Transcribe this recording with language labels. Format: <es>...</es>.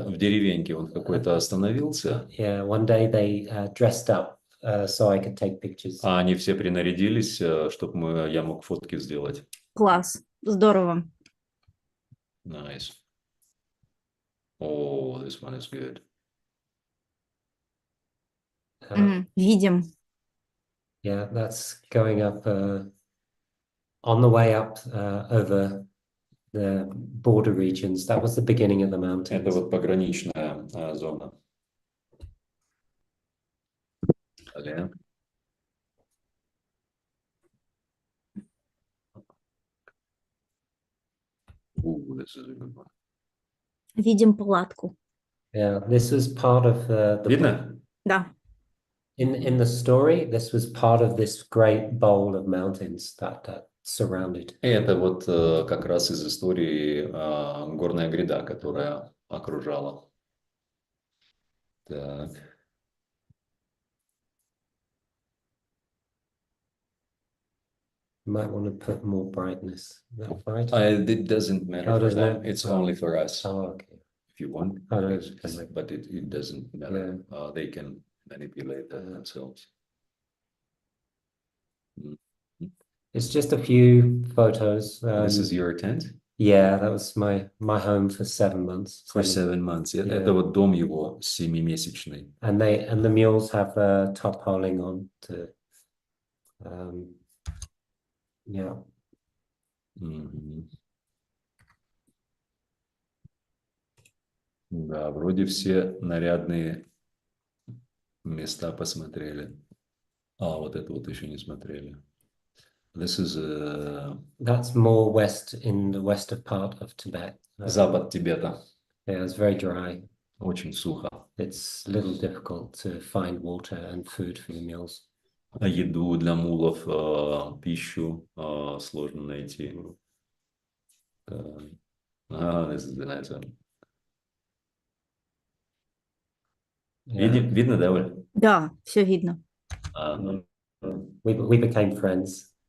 <ru>В деревеньке он какой-то остановился.</ru> <en>Yeah, one day they dressed up so I could take pictures.</en> <ru>А они все принарядились, чтобы я мог фотки сделать. Класс. Здорово.</ru> <en>Nice. Oh, this one is good.</en> <ru>Видим.</ru> <en>Yeah, that's going up on the way up over the border regions. That was the beginning of the mountains.</en> <ru>Это вот пограничная зона. Далее.</ru> <en>This is a good one.</en> <ru>Видим палатку.</ru> <en>Yeah, this was part of the</en> <ru>Видно? Да.</ru> <en>in the story. This was part of this great bowl of mountains that surrounded.</en> <ru>Это вот как раз из истории горная гряда, которая окружала. Так.</ru> <en>You might want to put more brightness. Is that bright? It doesn't matter Oh, for does them. not? It's Oh. only for us. Oh, okay. If you want, Oh, no, but it doesn't matter. They can manipulate that themselves. It's just a few photos. This is your tent? Yeah, that was my home for 7 months. For 7 months.</en> <ru>Это вот дом его 7-месячный.</ru> <en>And the mules have tarpaulin on to yeah.</en> <ru>Да, вроде все нарядные места посмотрели. Вот это вот еще не смотрели.</ru> <en>This is That's more west, in the western part of Tibet.</en> <ru>запад Тибета.</ru> <en>Yeah, it's very dry.</en> <ru>Очень сухо.</ru> <en>It's a little difficult to find water and food for the mules.</en> <ru>Еду для мулов, пищу сложно найти.</ru> <en>This is the nice one.</en> <ru>Видно, да, Оль? Да, все видно.</ru> <en>We became friends.</en>